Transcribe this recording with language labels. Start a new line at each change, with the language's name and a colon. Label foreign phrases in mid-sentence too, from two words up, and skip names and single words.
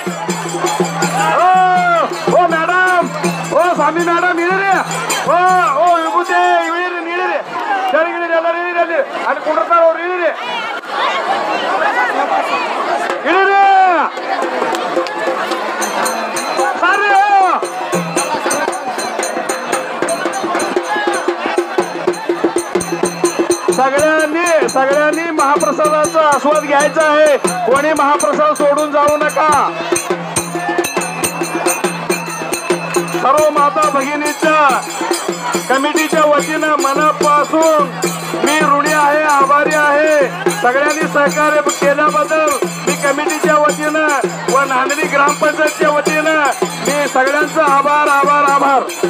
Kannada: ಓ ಮೇಡಮ್ ಓ ಸ್ವಾಮಿ ಮೇಡಮ್ ಇಳಿರಿ ಓ ವಿಭೂತಿ ಇಳಿರಿ ಇಳಿರಿ ಸರಿ ಇಳಿರಿ ಎಲ್ಲರೂ ಇಳಿರಿ ಅಲ್ಲಿ ಅಲ್ಲಿ ಕುಂಡಿರ್ತಾವ ಅವ್ರು ಇಳಿರಿ ಇಳಿರಿ ಸರಿ
Marathi: सगळ्यांनी महाप्रसादाचा आस्वाद घ्यायचा आहे कोणी महाप्रसाद सोडून जाऊ नका सर्व माता भगिनीच्या कमिटीच्या वतीनं मनापासून मी ऋणी आहे आभारी आहे सगळ्यांनी सहकार्य केल्याबद्दल मी कमिटीच्या वतीनं व नांदणी ग्रामपंचायतच्या वतीनं मी सगळ्यांचा आभार आभार आभार